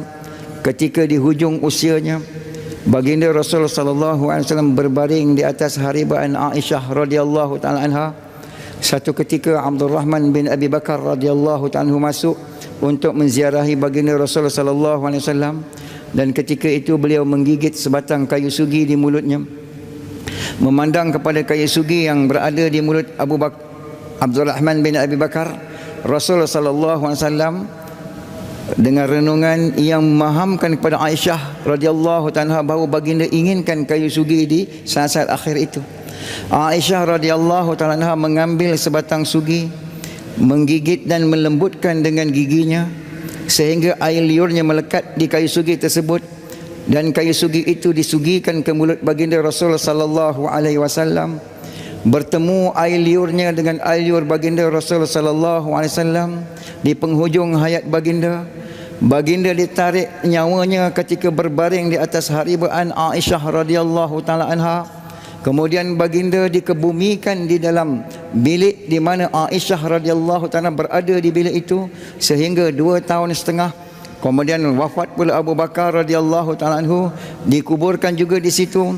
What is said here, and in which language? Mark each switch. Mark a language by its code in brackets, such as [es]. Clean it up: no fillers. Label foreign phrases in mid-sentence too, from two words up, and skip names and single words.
[ms] Ketika di hujung usianya, baginda Rasul [ar] صلى الله عليه وسلم [ms] berbaring di atas haribaan Aisyah [ar] رضي الله تعالى عنها. [ms] Satu ketika Abdul Rahman bin Abi Bakar [ar] رضي الله تعالى عنه [ms] masuk untuk menziarahi baginda Rasul [ar] صلى الله عليه وسلم, [ms] dan ketika itu beliau menggigit sebatang kayu sugi di mulutnya. Memandang kepada kayu sugi yang berada di mulut Abdul Rahman bin Abi Bakar, Rasul [ar] صلى الله عليه وسلم [ms] dengan renungan yang memahamkan kepada Aisyah [ar] رضي الله تعالى [ms] bahawa baginda inginkan kayu sugi di saat-saat akhir itu. Aisyah [ar] رضي الله تعالى [ms] mengambil sebatang sugi, menggigit dan melembutkan dengan giginya sehingga air liurnya melekat di kayu sugi tersebut, dan kayu sugi itu disugikan ke mulut baginda Rasul [ar] صلى الله عليه وسلم. [ms] Bertemu air liurnya dengan air liur baginda Rasul [ar] صلى الله عليه وسلم [ms] di penghujung hayat baginda. Baginda ditarik nyawanya ketika berbaring di atas haribaan Aisyah [ar] رضي الله تعالى عنها. [ms] Kemudian baginda dikebumikan di dalam bilik di mana Aisyah [ar] رضي الله تعالى [ms] berada di bilik itu sehingga 2 tahun setengah Kemudian wafat pula Abu Bakar [ar] رضي الله تعالى عنه, [ms] dikuburkan juga di situ.